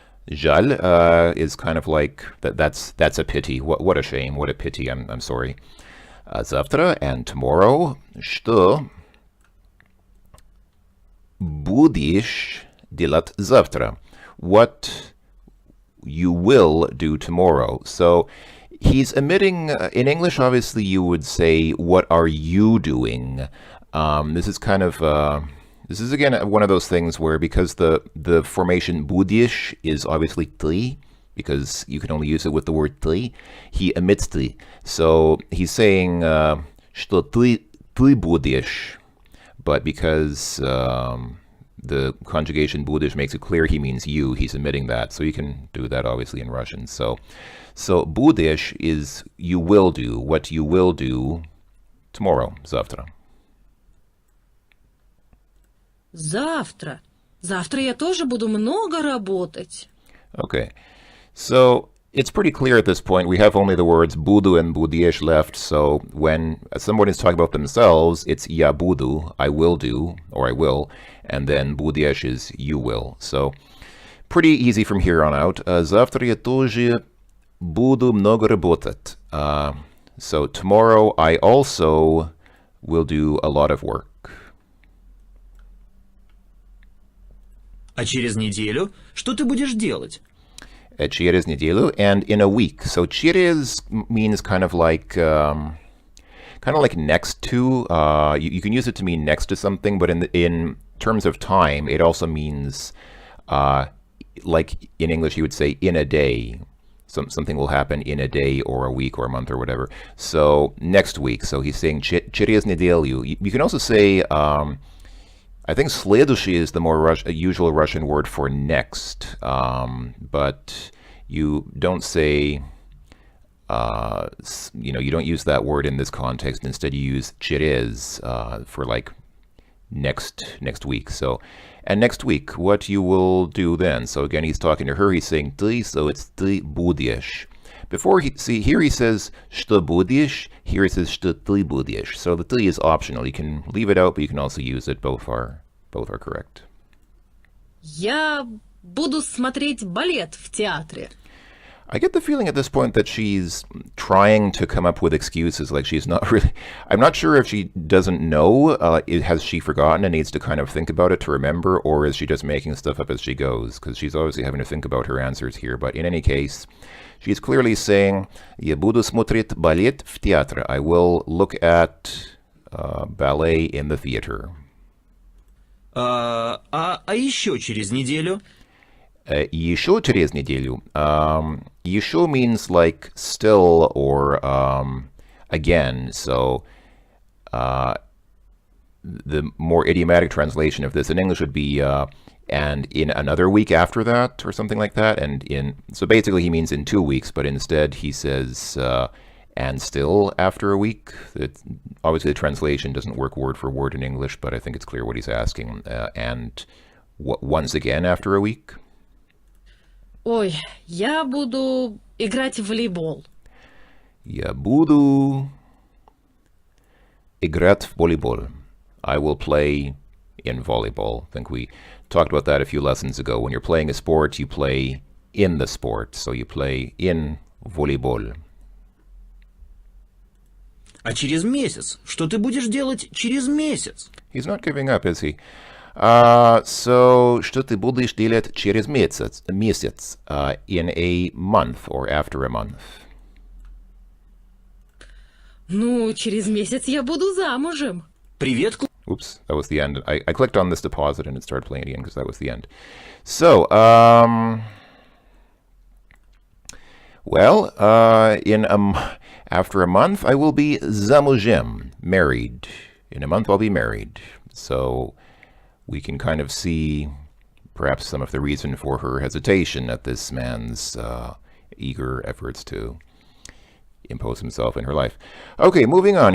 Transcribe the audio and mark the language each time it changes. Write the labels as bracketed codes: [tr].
[en] Жаль is kind of like that's a pity. What a shame. What a pity. I'm sorry. Завтра and tomorrow. [ru] Что будешь делать завтра? [en] What you will do tomorrow. So he's emitting, in English obviously you would say, what are you doing? This is kind of This is again one of those things where, because the formation будешь is obviously ты, because you can only use it with the word ты. He omits ты. So he's saying, [ru] что ты будешь. [en] But because the conjugation будешь makes it clear he means you, he's omitting that. So you can do that obviously in Russian. So будешь is you will do, what you will do tomorrow, завтра. [ru] Завтра. Завтра я тоже буду много работать. [en] Okay. So it's pretty clear at this point. We have only the words буду and будешь left. So when someone is talking about themselves, it's я буду, I will do, or I will, and then будешь is you will. So pretty easy from here on out. [ru] Завтра я тоже буду много работать. [en] So tomorrow I also will do a lot of work. [ru] А через неделю что ты будешь делать? Через неделю [en] and in a week. So через means kind of like next to. You can use it to mean next to something, but in terms of time, it also means like in English you would say in a day. Something will happen in a day or a week or a month or whatever. So next week. So he's saying через неделю. You can also say. I think следующий is the more usual Russian word for next, but you don't say, you don't use that word in this context. Instead, you use через for like next week. So, and next week, what you will do then? So again, he's talking to her. He's saying ты, so it's ты будешь. Before here he says [ru] что будешь, [en] here he says [ru] что ты будешь. [en] So the ты is optional. You can leave it out, but you can also use it. Both are correct. [ru] Я буду смотреть балет в театре. [en] I get the feeling at this point that she's trying to come up with excuses, like she's not really. I'm not sure if she doesn't know, has she forgotten and needs to kind of think about it to remember, or is she just making stuff up as she goes? Because she's obviously having to think about her answers here. But in any case, she's clearly saying, [ru] «Я буду смотреть балет в театре». [en] I will look at ballet in the theater. [ru] А еще через неделю? Еще через неделю. [en] Еще means like still or again. So the more idiomatic translation of this in English would be and in another week after that, or something like that. So basically he means in 2 weeks, but instead he says and still after a week. Obviously the translation doesn't work word for word in English, but I think it's clear what he's asking. And once again after a week. [ru] Ой, я буду играть в волейбол. Я буду играть в волейбол. [en] I will play in volleyball. I think we talked about that a few lessons ago. When you're playing a sport, you play in the sport. So you play in volleyball. [ru] А через месяц? Что ты будешь делать через месяц? [en] He's not giving up, is he? So, [ru] что ты будешь делать через месяц, [en] in a month or after a month? [ru] Ну, через месяц я буду замужем. Привет, [en] Oops, that was the end. I clicked on this to pause it and it started playing again because that was the end. So, well, after a month, I will be замужем, married. In a month, I'll be married. So we can kind of see perhaps some of the reason for her hesitation at this man's eager efforts to impose himself in her life. Okay, moving on.